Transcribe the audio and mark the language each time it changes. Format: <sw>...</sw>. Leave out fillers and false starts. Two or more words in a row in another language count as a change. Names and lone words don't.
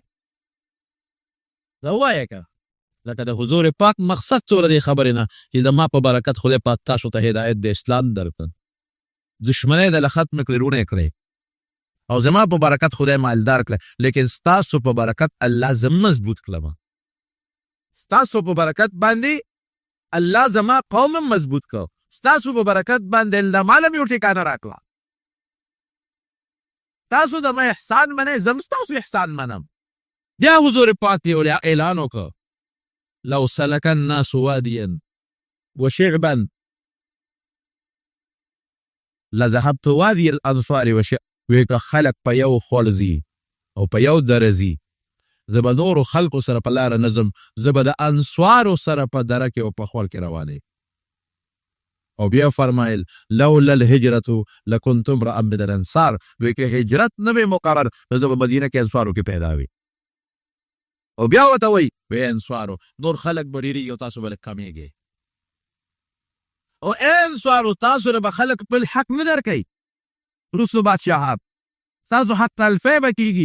<ps>دا ووایه که لکه د حضور پاک مقصد څومره دې خبرې نه چې زما په برکت خدای پاک تاسو ته هدایت د اسلام درکړ، دشمنۍ دله ختمه کړې، رونه یې کړې، او زما په برکت خدای مالدار کړه، لیکن ستاسو په برکت الله زه مضبوط کړم، ستاسو په برکت باندې الله زما قوم مضبوط کړ، ستاسو په برکت باندې الله ماله مې یو ټیکانه راکړه. تاسو زما احسان منئ، زه م ستاسو احسان منم. بیا حضور پاک یې اعلان وکړ،</ps> <ar>لو سلك الناس واديا وشعبا لذهبت وادي الانصار وشعب.</ar> <ps>وی که خلق په یو خوړ ځي او په یو دره ځي، زه به نورو خلقو سره په لاره نه ځم، زه به د انصارو سره په دره کې او په خوړ کې روانې. او بیا فرمایل</ps> <ar>لولا الهجرة لكنت امرأ من الانصار،</ar> <ps>وی که هجرت نه وی مقرر نو زه به مدینه کې انصارو کې پیدا وي. او بیا ورته وایي وی انصارو نور خلق به ډېرېږي او تاسو به لږ کمېږئ، او انصارو تاسو نه به خلق خپل حق نه درکوي، رسو بادشاهات تاسو حق تلفی به کېږي.</ps>